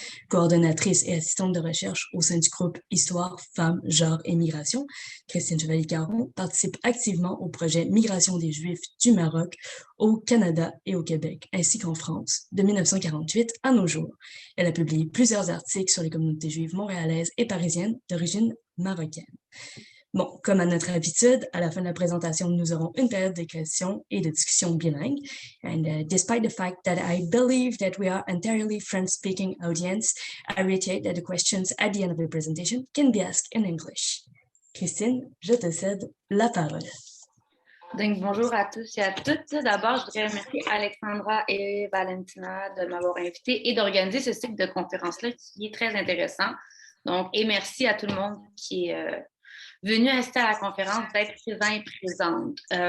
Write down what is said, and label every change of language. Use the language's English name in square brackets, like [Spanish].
[French] Coordonnatrice et assistante de recherche au sein du groupe Histoire, Femmes, Genre et Migration, Christine Chevalier-Caron participe activement au projet Migration des Juifs du Maroc au Canada et au Québec, ainsi qu'en France, de 1948 à nos jours. Elle a publié plusieurs articles sur les communautés juives montréalaises et parisiennes d'origine marocaine. Bon, comme à notre habitude, à la fin de la présentation, nous aurons une période de questions et de discussions bilingues. [English] And despite the fact that I believe that we are entirely French-speaking audience, I reiterate that the questions at the end of the presentation can be asked in English. [French] Christine, je te cède la parole. Donc, bonjour à tous et à toutes. D'abord, je voudrais remercier Alexandra et Valentina de m'avoir invitée et d'organiser ce cycle de conférences-là qui est très intéressant. Donc, et merci à tout le monde qui est venu assister à la conférence, d'être présent et présente.